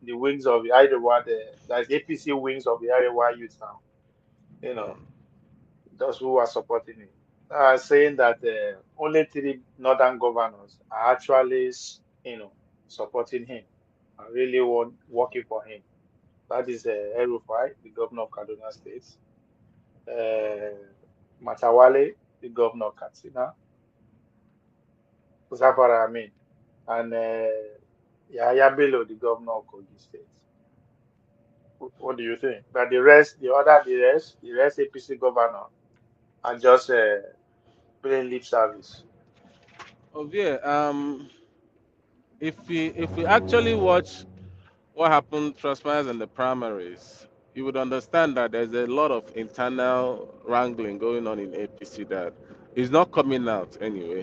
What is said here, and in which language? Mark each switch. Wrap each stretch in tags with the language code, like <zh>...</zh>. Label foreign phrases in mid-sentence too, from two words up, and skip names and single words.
<en>the wings of the Arewa, that's APC wings of the Arewa youth now. You know, those who are supporting him are saying that only three northern governors are actually, supporting him and really working for him. That is El-Rufai, the governor of Kaduna State, uh, Matawale, the governor of Katsina, Zafara Amin, and Yahaya Bello, the governor of Kogi State. What do you think? That the rest APC governor are just paying lip service. Oh yeah. If we actually watch what happened transpires in the primaries, you would understand that there's a lot of internal wrangling going on in APC that is not coming out anyway.</en>